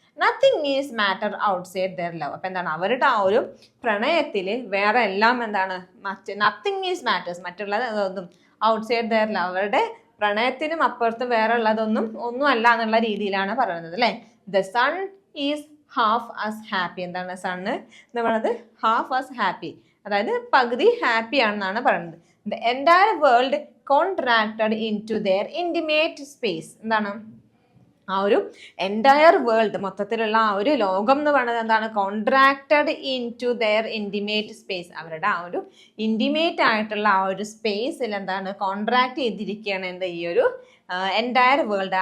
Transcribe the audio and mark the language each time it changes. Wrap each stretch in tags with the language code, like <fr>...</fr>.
<en>Nothing is matter outside their love.</en> <ml>അപ്പം എന്താണ് അവരുടെ ആ ഒരു പ്രണയത്തിൽ വേറെ എല്ലാം എന്താണ്</ml> <en>nothing is matters</en> <ml>മറ്റുള്ളതൊന്നും</ml> <en>outside their love</en> <ml>അവരുടെ പ്രണയത്തിനും അപ്പുറത്ത് വേറെ ഉള്ളതൊന്നും അല്ല എന്നുള്ള രീതിയിലാണ് പറയുന്നത് അല്ലേ.</ml> <en>The sun is half as happy.</en> <ml>എന്താണ് സണ്ണ് എന്ന് പറയുന്നത്</ml> <en>half as happy</en> <ml>അതായത് പകുതി ഹാപ്പി ആണെന്നാണ് പറയുന്നത്.</ml> <en>The entire world contracted into their intimate space.</en> <ml>എന്താണ് ആ ഒരു എൻറ്റയർ വേൾഡ് മൊത്തത്തിലുള്ള ആ ഒരു ലോകം എന്ന് പറയുന്നത് എന്താണ്</ml> <en>Contracted into their intimate space.</en> <ml>അവരുടെ ആ ഒരു ഇൻറ്റിമേറ്റ് ആയിട്ടുള്ള ആ ഒരു സ്പേസിൽ എന്താണ് കോൺട്രാക്ട് ചെയ്തിരിക്കുകയാണ് എന്ത് ഈ ഒരു എൻറ്റയർ വേൾഡ്.</ml>